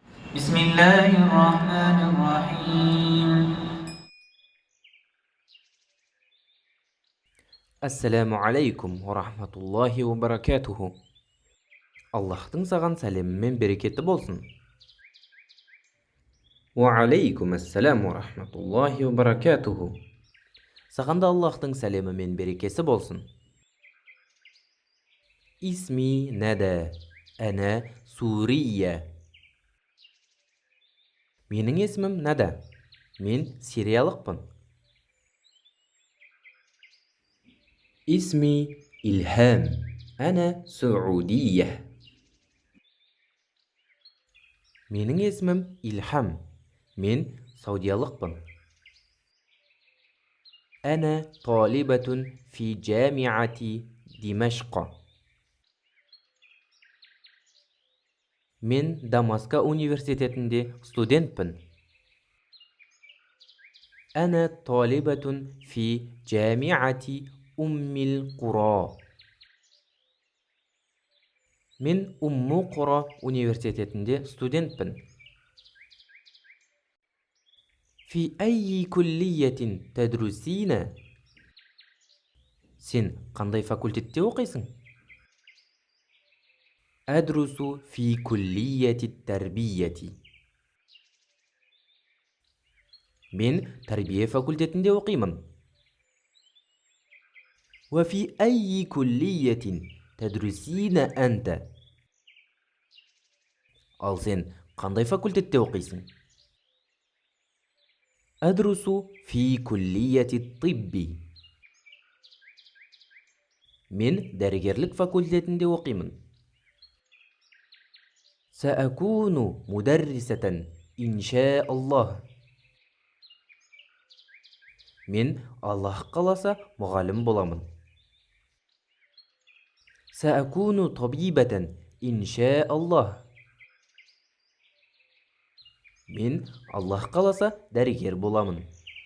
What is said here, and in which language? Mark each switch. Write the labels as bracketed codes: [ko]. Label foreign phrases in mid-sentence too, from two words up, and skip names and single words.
[ar] بسم الله الرحمن الرحيم. السلام عليكم ورحمة الله وبركاته. [kk] Аллахтың саған сәлемі мен берекеті болсын. [ar] وعليكم السلام ورحمة الله وبركاته. [kk] Саған да Аллахтың сәлемі мен берекесі болсын. [ar] اسمي ندى، أنا سوريا. [kk] Менің есімім нәдә, мен сириялықпын. [ar] اسمي إلهام، أنا سعودية. [kk] Менің есімім Илхам, мен саудиялықпын. [ar] أنا طالبة في جامعة دمشق. [kk] من Дамаска университетінде студентпін. [ar] أنا طالبة في جامعة أم القرى. [kk] من Умму-Құра университетінде студентпін. [ar] في أي كلية تدرسين؟ [kk] Сен қандай факультетте оқисың? [ar] أدرس في كلية التربية. [kk] Мен тәрбие факультетінде оқимын. [ar] وفي أي كلية تدرسين أنت؟ [kk] Ал сен қандай факультетте оқисың? [ar] أدرس في كلية الطب. [kk] Мен дәрігерлік факультетінде оқимын. [ar] سأكون مدرسة إن شاء الله. [kk] Мен Аллах қаласа мұғалім боламын. [ar] سأكون طبيبة إن شاء الله. [kk] Мен Аллах қаласа дәрігер боламын.